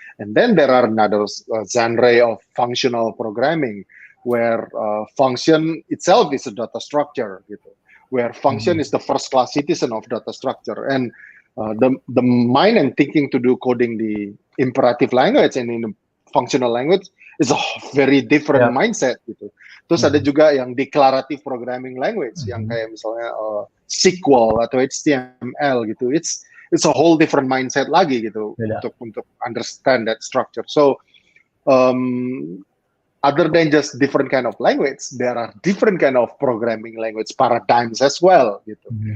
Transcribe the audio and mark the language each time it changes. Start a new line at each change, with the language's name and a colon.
English: And then there are another genre of functional programming where function itself is a data structure gitu. Where function is the first class citizen of data structure, and the mind and thinking to do coding the imperative language and in the functional language is a very different mindset gitu.
Indonesian: Terus ada juga yang declarative programming language yang kayak misalnya SQL atau HTML gitu.
English: It's a whole different mindset lagi gitu untuk understand that structure. So other than just different kind of language, there are different kind of programming language paradigms as well gitu.